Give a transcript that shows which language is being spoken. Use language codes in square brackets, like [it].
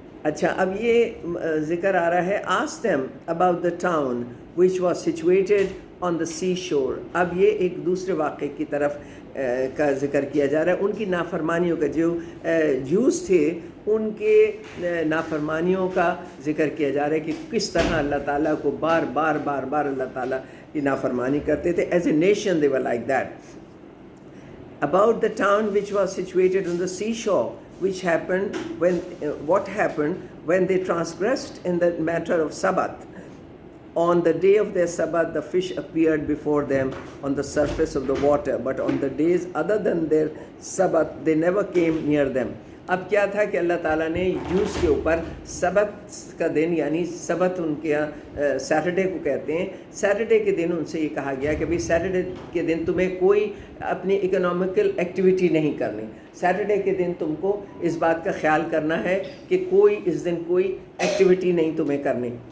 [ur] اچھا اب یہ ذکر آ رہا ہے [en] ask them about the town which was situated on the sea shore. [ur] اب یہ ایک دوسرے واقعے کی طرف کا ذکر کیا جا رہا ہے، ان کی نافرمانیوں کا، جو جوز تھے ان کے نافرمانیوں کا ذکر کیا جا رہا ہے کہ کس طرح اللہ تعالیٰ کو بار بار اللہ تعالیٰ کی نافرمانی کرتے تھے. [en] As a nation they were like that. About the town which was situated on the seashore, which happened when what happened when they transgressed in the matter of Sabbath. On the day of their Sabbath, the fish appeared before them on the surface of the water, but on the days other than their Sabbath, they never came near them. [ur] اب کیا تھا کہ اللہ تعالیٰ نے use کے اوپر سبت کا دن، یعنی سبت ان کے یہاں سیٹرڈے کو کہتے ہیں، سیٹرڈے کے دن ان سے یہ کہا گیا کہ بھئی سیٹرڈے کے دن تمہیں کوئی اپنی اکنامیکل ایکٹیویٹی نہیں کرنی، سیٹرڈے کے دن تم کو اس بات کا خیال کرنا ہے کہ کوئی اس دن کوئی ایکٹیویٹی نہیں تمہیں کرنی.